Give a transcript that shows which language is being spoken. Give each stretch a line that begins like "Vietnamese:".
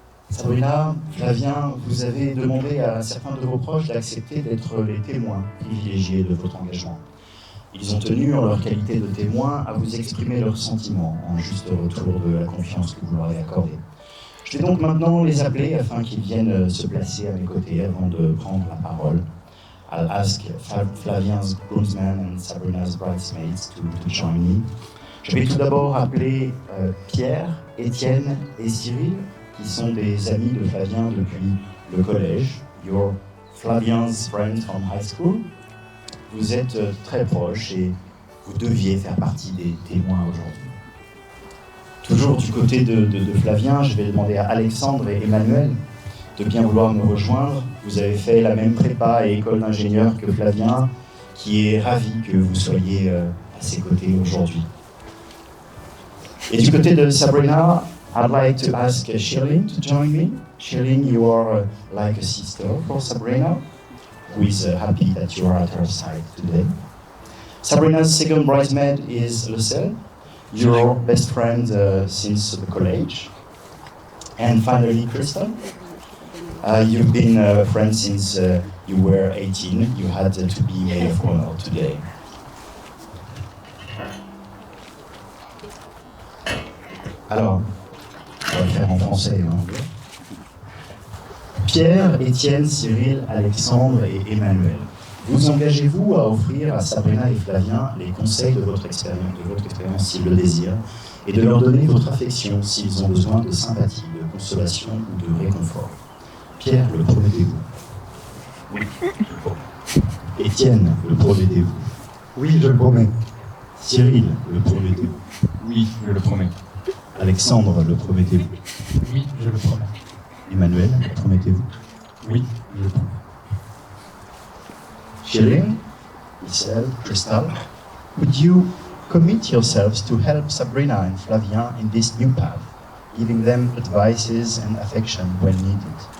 French: Sabrina, Flavien, vous avez demandé à certains de vos proches d'accepter d'être les témoins privilégiés de votre engagement. Ils ont tenu, en leur qualité de témoins, à vous exprimer leurs sentiments en juste retour de la confiance que vous leur avez accordée. Je vais donc maintenant les appeler afin qu'ils viennent se placer à mes côtés avant de prendre la parole.
English: I'll ask Flavien's groomsmen and Sabrina's bridesmaids to join me.
French: Je vais tout d'abord appeler Pierre, Étienne et Cyril, qui sont des amis de Flavien depuis le collège.
English: You're Flavien's friends from high school.
French: Vous êtes très proches et vous deviez faire partie des témoins aujourd'hui. Toujours du côté de Flavien, je vais demander à Alexandre et Emmanuel de bien vouloir nous rejoindre. Vous avez fait la même prépa et école d'ingénieur que Flavien, qui est ravi que vous soyez à ses côtés aujourd'hui. Et du côté de
English: Sabrina, I'd like to ask Shirley to join me. Shirley, you are like a sister for Sabrina, who is happy that you are at her side today. Sabrina's second bridesmaid is Lucelle, your best friend since the college. And finally, Crystal. You've been friends since you were 18. You had to be maid of honor today.
French: Alors, on va le faire en français et en anglais. Pierre, Étienne, Cyril, Alexandre et Emmanuel, vous engagez-vous à offrir à Sabrina et Flavien les conseils de votre expérience s'ils le désirent, et de leur donner votre affection s'ils ont besoin de sympathie, de consolation ou de réconfort? Pierre, le promettez-vous? Oui, je le promets. Étienne, le promettez-vous? Oui, je le promets. Cyril, le promettez-vous? Oui, je le promets. Alexandre, le promettez-vous? Oui, je le promets. Emmanuel, le promettez-vous? Oui, je le promets.
English: Shirley, Michelle, Crystal, would you commit yourselves to help Sabrina and Flavien in this new path, giving them advices and affection when needed?